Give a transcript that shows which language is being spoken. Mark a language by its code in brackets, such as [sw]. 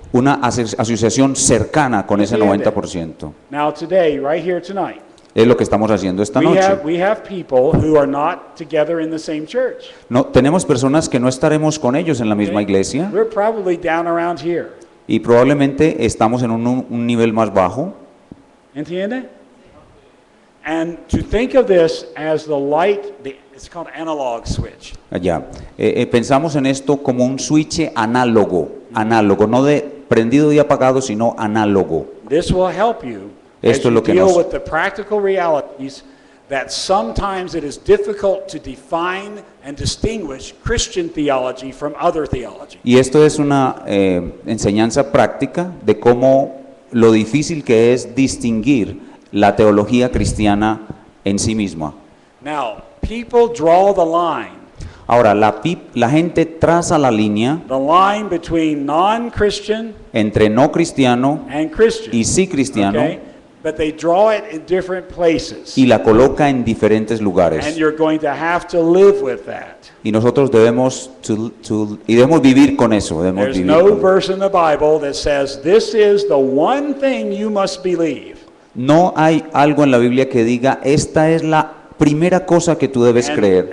[es] Una asociación cercana con ese Entiende. 90%. [en] Now today, right here tonight, [es] Es lo que estamos haciendo esta [en] we [es] noche. [en] have people who are not together in the same church. [es] No, tenemos personas que no estaremos con ellos en la misma [en] okay? [es] iglesia [en] We're probably down around here. [es] y probablemente estamos en un nivel más bajo. ¿Entiende? [en] And to think of this as the light, it's called analog switch. [es] Allá. Pensamos en esto como un switch análogo, no de prendido y apagado, sino análogo. [en] This will help you as [es] Esto es lo que [en] deal [es] nos- [en] with the practical realities that sometimes it is difficult to define and distinguish Christian theology from other theology. [es] Y esto es una enseñanza práctica de cómo lo difícil que es distinguir la teología cristiana en sí misma. [en] Now, people draw the line [es] Ahora, la gente traza la línea [en] between non-Christian [es] entre no cristiano [en] and Christian. [es] y sí cristiano [en] Okay? But they draw it in different places. [es] y la coloca en diferentes [en] And [es] lugares. [en] you're going to have to live with that. [es] Y nosotros debemos vivir con eso. Debemos [en] There's [es] vivir [en] no [es] con- [en] verse in the Bible that says this is the one thing you must believe. [es] No hay algo en la Biblia que diga, esta es la primera cosa que tú debes creer